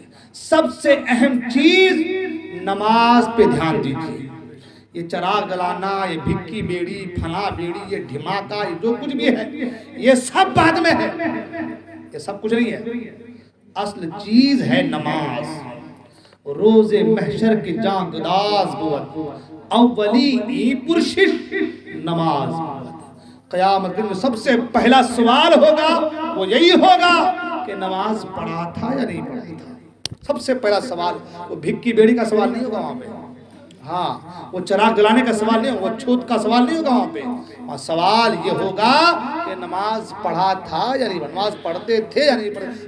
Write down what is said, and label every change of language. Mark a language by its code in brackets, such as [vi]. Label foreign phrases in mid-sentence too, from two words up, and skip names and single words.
[ur] سب سے اہم چیز نماز پہ دھیان دیجیے۔ یہ چراغ جلانا، یہ بھکی بیڑی، پھنا بیڑی، یہ دھماکہ، یہ جو کچھ بھی ہے یہ سب بعد میں ہے، یہ سب کچھ نہیں ہے۔ اصل چیز ہے نماز۔ [fa] روز محشر کی جان گداز بود، اولی ای پرشش نماز بود۔ [ur] قیامت کے دن سب سے پہلا سوال ہوگا وہ یہی ہوگا کہ نماز پڑھا تھا یا نہیں پڑھا تھا۔ سب سے پہلا سوال، وہ بھکی بیڑی کا سوال نہیں ہوگا وہاں پہ، ہاں وہ چراغ جلانے کا سوال نہیں ہوگا، وہ چھوت کا سوال نہیں ہوگا وہاں پہ، وہاں سوال یہ ہوگا کہ نماز پڑھا تھا یا نہیں، نماز پڑھتے تھے یا نہیں پڑھتے۔